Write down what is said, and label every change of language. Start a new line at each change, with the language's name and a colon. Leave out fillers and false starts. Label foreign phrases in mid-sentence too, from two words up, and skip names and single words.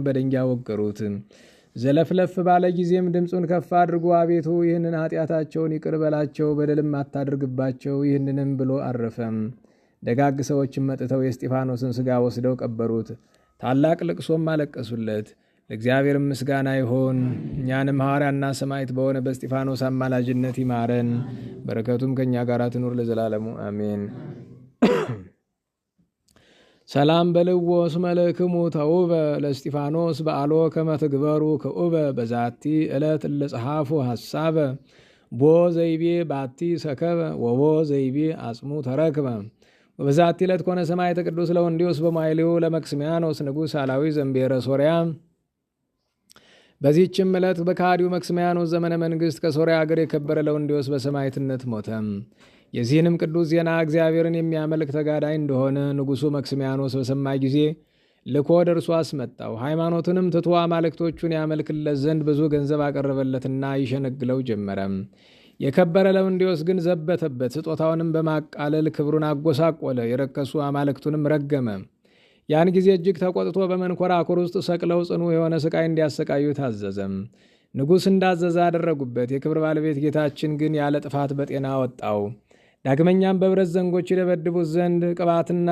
Amharic: በድንጋይ ወገሩት። ዘለፍለፍ ባለ ጊዜም ድምፁን ከፍ አድርጎ አቤቱ ይህንን ኃጢአታቸውን ይቅር በላቸው፣ በደልም አታድርግባቸው፣ ይህንንም ብሎ አረፈም። ደጋግ ሰዎችም መጥተው የእስጢፋኖስን ሥጋ ወስደው ቀበሩት። ታላቅ ልቅሶም አለቀሱለት። ለእግዚአብሔር ምስጋና ይሆን። እኛንም ሐዋርያና ሰማዕት በሆነ በእስጢፋኖስ አማላጅነት ይማረን፣ በረከቱም ከእኛ ጋር ትኑር ለዘላለሙ አሜን።
Geez: ሰላም በልዎ እስመ ለክሙ ተውበ ለእስጢፋኖስ በአሎ ከመ ትግበሩ ክኡበ በዛቲ ዕለት እለጸሐፉ ሐሳበ ቦ ዘይቤ ባቲ ሰከበ ወቦ ዘይቤ አጽሙ ተረክበ። በዛቲ ዕለት ኮነ ሰማዕተ ቅዱስ ለወንዲዮስ በማይሌው ለመክስሚያኖስ ንጉሥ አላዊ ዘንቤረ ሶርያ።
Amharic: በዚህችም ዕለት በካዲው መክስሚያኖስ ዘመነ መንግሥት ከሶርያ አገር የከበረ ለወንዲዮስ በሰማዕትነት ሞተ። የዚህንም ቅዱስ ዜና እግዚአብሔርን የሚያመልክ ተጋዳይ እንደሆነ ንጉሡ መክስሚያኖስ በሰማ ጊዜ ልኮ ወደ እርሱ አስመጣው። ሃይማኖትንም ትቶ አማልክቶቹን ያመልክለት ዘንድ ብዙ ገንዘብ አቀረበለትና ይሸነግለው ጀመረ። የከበረ ለወንዲዮስ ግን ዘበተበት። ስጦታውንም በማቃለል ክብሩን አጎሳቆለ። የረከሱ አማልክቱንም ረገመ። ያን ጊዜ እጅግ ተቆጥቶ በመንኮራኩር ውስጥ ሰቅለው ጽኑ የሆነ ስቃይ እንዲያሰቃዩ ታዘዘም። ንጉሥ እንዳዘዘ አደረጉበት። የክብር ባለቤት ጌታችን ግን ያለ ጥፋት በጤና ወጣው። ዳግመኛም በብረት ዘንጎች ይደበድቡት ዘንድ ቅባትና